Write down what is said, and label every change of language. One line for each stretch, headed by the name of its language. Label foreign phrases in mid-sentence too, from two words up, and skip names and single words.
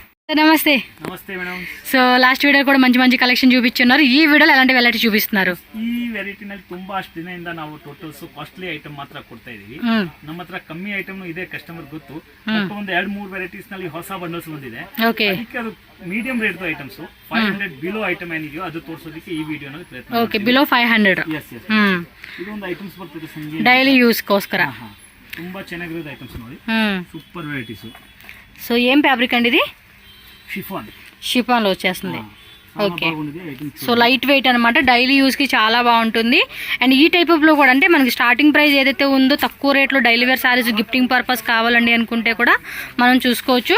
Telugu: నమస్తే నమస్తే మేడం. సో లాస్ట్ వీడియೋ కూడా మంచి మంచి కలెక్షన్ చూపించున్నారు. ఈ వీడియోలో ఎలాంటి వెరైటీ చూపిస్తున్నారు?
Kannada: ಈ ವೆರೈಟಿನಲ್ಲಿ ತುಂಬಾ ಅಷ್ಟು ದಿನದಿಂದ ನಾವು
English: totals costly item
Kannada: ಮಾತ್ರ ಕೊಡ್ತಾ ಇದೀವಿ. ನಮ್ಮ ಹತ್ರ ಕಮ್ಮಿ ಐಟಮ್ ಇದೆ, ಕಸ್ಟಮರ್ ಗೊತ್ತು. ಮತ್ತೆ ಒಂದು 2-3 ವೆರೈಟೀಸ್ ನಲ್ಲಿ ಹೊಸ ಬಂಡಲ್ಸ್ ಬಂದಿದೆ. ಅದಕ್ಕೆ ಅದು
English: medium rate items
Kannada: 500
English: below item
Kannada: ಏನಿದೆಯೋ ಅದು ತೋರಿಸೋದಕ್ಕೆ ಈ ವಿಡಿಯೋನಲ್ಲಿ ಪ್ರಯತ್ನ.
English: okay, below 500. yes yes.
Kannada: ಇದೊಂದು ಐಟಮ್ಸ್ ಬರ್ತದೆ ಸಂಜೆ
English: daily use
Kannada: ಗೋಸ್ಕರ. ತುಂಬಾ ಚೆನ್ನಾಗಿರೋದು ಐಟಮ್ಸ್ ನೋಡಿ,
English: super varieties.
Telugu: సో ఏం ఫ్యాబ్రిక్ అండి ఇది? షిఫాన్ లో వచ్చేస్తుంది. ఓకే, సో
English: light weight
Telugu: అనమాట, డైలీ యూస్కి చాలా బాగుంటుంది. అండ్ ఈ టైప్ ఆఫ్లో కూడా అంటే మనకి
English: starting price
Telugu: ఏదైతే ఉందో తక్కువ రేట్లో
English: daily wear sarees gifting purpose
Telugu: కావాలండి అనుకుంటే కూడా మనం చూసుకోవచ్చు.